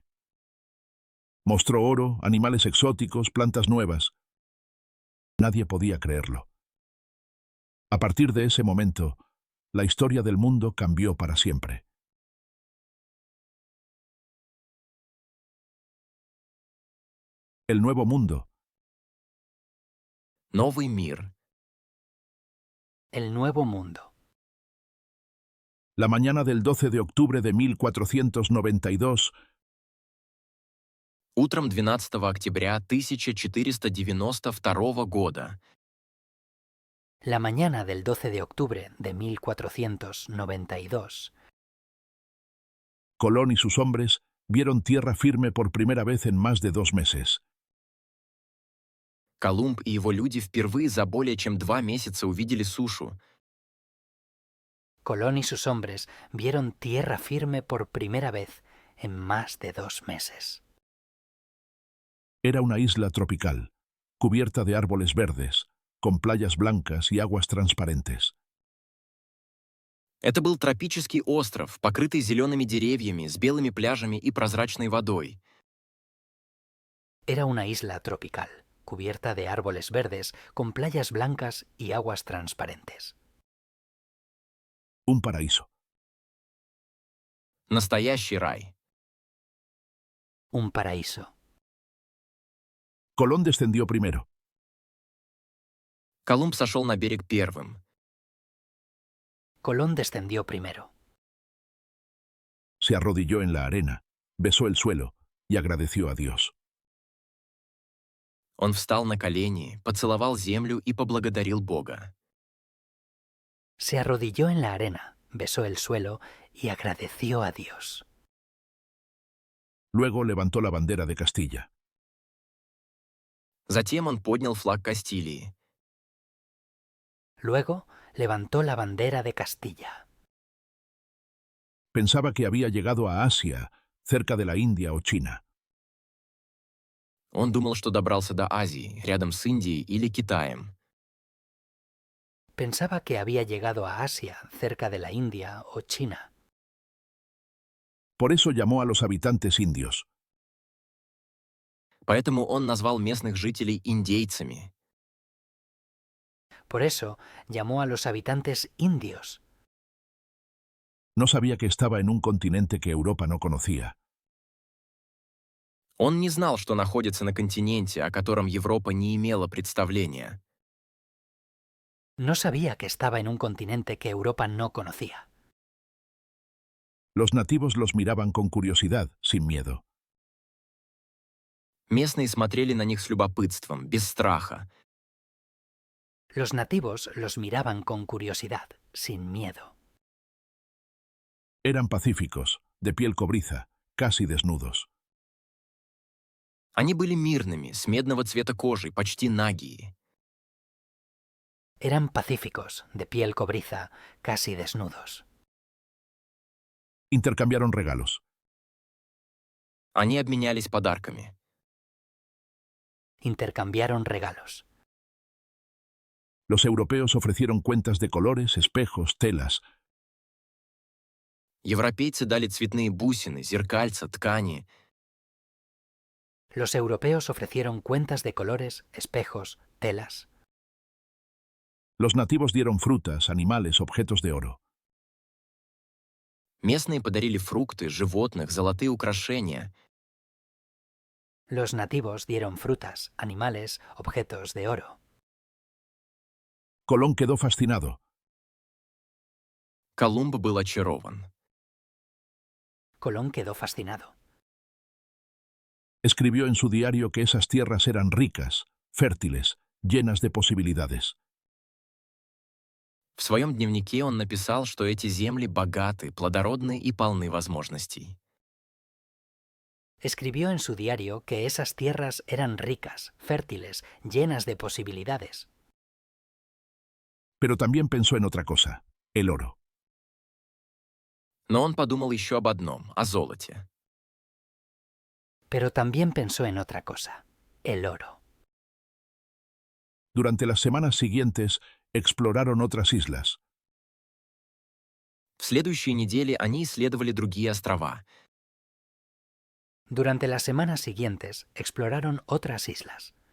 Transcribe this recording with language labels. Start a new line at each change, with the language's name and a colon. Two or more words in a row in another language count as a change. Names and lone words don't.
Spanish: Mostró oro, animales exóticos, plantas nuevas. Nadie podía creerlo. A partir de ese momento, la historia del mundo cambió para siempre. El Nuevo Mundo.
Russian: Новый мир.
Spanish: El Nuevo Mundo. La mañana del 12 de octubre de 1492,
Russian: Утром 12 октября 1492 года
Spanish: La mañana del 12 de octubre de 1492, Colón y sus hombres vieron tierra firme por primera vez en más de 2 meses.
Russian: Колумб и его люди впервые за более чем 2 месяца увидели сушу.
Spanish: Colón y sus hombres vieron tierra firme por primera vez en más de 2 meses. Era una isla tropical, cubierta de árboles verdes, con playas blancas y aguas transparentes.
Russian: Это был тропический остров, покрытый зелеными деревьями, с белыми пляжами и прозрачной водой.
Spanish: Era una isla tropical, cubierta de árboles verdes, con playas blancas y aguas transparentes. Un paraíso.
Russian: Настоящий рай.
Spanish: Un paraíso. Colón descendió primero.
Russian: Колумб сошел на берег первым.
Spanish: Colón descendió primero. Se arrodilló en la arena, besó el suelo y agradeció a Dios.
Russian: Он встал на колени, поцеловал землю и поблагодарил Бога.
Spanish: Se arrodilló en la arena, besó el suelo y agradeció a Dios. Luego levantó la bandera de Castilla.
Russian: Затем он поднял флаг Кастилии.
Spanish: Luego levantó la bandera de Castilla. Pensaba que había llegado a Asia, cerca de la India o China.
Russian: Он думал, что добрался до Азии, рядом с Индией или Китаем.
Spanish: Pensaba que había llegado a Asia, cerca de la India o China. Por eso llamó a los habitantes indios.
Russian: Поэтому он назвал местных жителей индейцами.
Spanish: Por eso llamó a los habitantes indios. No sabía que estaba en un continente que Europa no conocía.
Russian: Он не знал, что находится на континенте, о котором Европа не имела представления.
Spanish: No sabía que estaba en un continente que Europa no conocía. Los nativos los miraban con curiosidad, sin miedo.
Russian: Местные смотрели на них с любопытством, без страха.
Spanish: Los nativos los miraban con curiosidad, sin miedo. Eran pacíficos, de piel cobriza, casi desnudos.
Russian: Они были мирными, с медного цвета кожи, почти нагие.
Spanish: Eran pacíficos, de piel cobriza, casi desnudos. Intercambiaron regalos.
Russian: Они обменялись подарками.
Spanish: Intercambiaron regalos. Los europeos ofrecieron cuentas de colores, espejos, telas.
Russian: Европейцы дали цветные бусины, зеркальца, ткани.
Spanish: Los europeos ofrecieron cuentas de colores, espejos, telas. Los nativos dieron frutas, animales, objetos de oro.
Russian: Местные подарили фрукты, животных, золотые украшения.
Spanish: Los nativos dieron frutas, animales, objetos de oro. Colón quedó fascinado.
Russian: Колумб был очарован.
Spanish: Colón quedó fascinado. Escribió en su diario que esas tierras eran ricas, fértiles, llenas de posibilidades.
Russian: В своем дневнике он написал, что эти земли богаты, плодородны и полны возможностей.
Spanish: Escribió en su diario que esas tierras eran ricas, fértiles, llenas de posibilidades. Pero también pensó en otra cosa, el oro.
Russian: Но он подумал еще об одном, о золоте.
Spanish: Pero también pensó en otra cosa, el oro. Durante las semanas siguientes, exploraron otras islas.
Russian: В следующие недели они исследовали другие острова.
Spanish: Durante las semanas siguientes exploraron otras islas.